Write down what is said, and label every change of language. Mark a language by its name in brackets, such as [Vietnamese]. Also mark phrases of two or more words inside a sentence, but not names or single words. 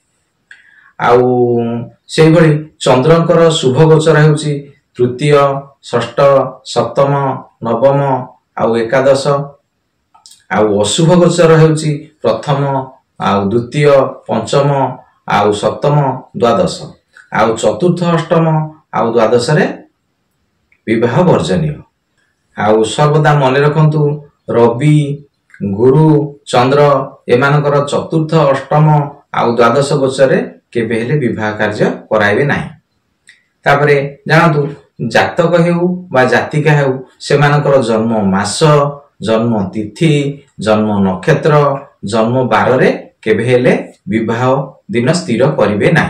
[Odia] ଆଉ ସେହି ଭଳି ଚନ୍ଦ୍ରଙ୍କର ଶୁଭ ଗୋଚର ହେଉଛି ତୃତୀୟ ଷଷ୍ଠ ସପ୍ତମ ନବମ ଆଉ ଏକାଦଶ। ଆଉ ଅଶୁଭ ଗୋଚର ହେଉଛି ପ୍ରଥମ ଆଉ ଦ୍ୱିତୀୟ ପଞ୍ଚମ ଆଉ ସପ୍ତମ ଦ୍ୱାଦଶ। ଆଉ ଚତୁର୍ଥ ଅଷ୍ଟମ ଆଉ ଦ୍ୱାଦଶ ରେ ବିବାହ ବର୍ଜନୀୟ। ଆଉ ସର୍ବଦା ମନ ରଖନ୍ତୁ ରବି ଗୁରୁ ଚନ୍ଦ୍ର ଏମାନଙ୍କର ଚତୁର୍ଥ ଅଷ୍ଟମ ଆଉ ଦ୍ୱାଦଶ ଗୋଚର ରେ କେବେ ହେଲେ ବିବାହ କାର୍ଯ୍ୟ କରାଇବେ ନାହିଁ। ତାପରେ ଜାଣନ୍ତୁ ଜାତକ ହେଉ ବା ଜାତିକା ହେଉ ସେମାନଙ୍କର ଜନ୍ମ ମାସ ଜନ୍ମ ତିଥି ଜନ୍ମ ନକ୍ଷତ୍ର ଜନ୍ମ ବାର ରେ କେବେ ହେଲେ ବିବାହ ଦିନ ସ୍ଥିର କରିବେ ନାହିଁ।